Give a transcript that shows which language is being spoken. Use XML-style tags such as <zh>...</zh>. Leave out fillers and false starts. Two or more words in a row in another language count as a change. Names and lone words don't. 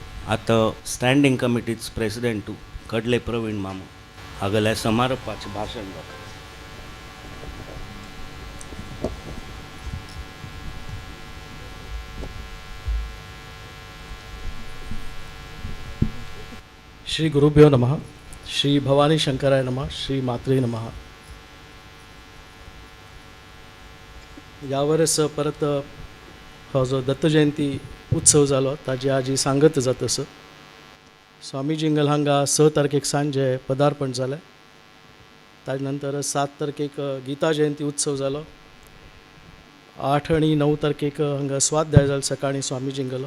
<kok>आतां स्टँडींग कमिटीच प्रेसिडेंट कडले प्रवीण मामू हागल्या समारोपाचें भाशण जाता.</kok> <sa>श्री गुरुभ्यो नमः. श्री भवानी शंकराय नमः. श्री मात्रे नमः.</sa> <kok>यावरस परत हो जो दत्त जयंती उत्सव जालो ताजी आजी सांगत जातस स्वामी जिंगल हांगा 6 तारखेक सांजे पदार्पण जालें. ताजे नंतर 7 तारखेक गीता जयंती उत्सव जालो. 8 आनी 9 तारखेक हांगा स्वाध्याय जालो सकाळीं स्वामी जिंगलो.</kok>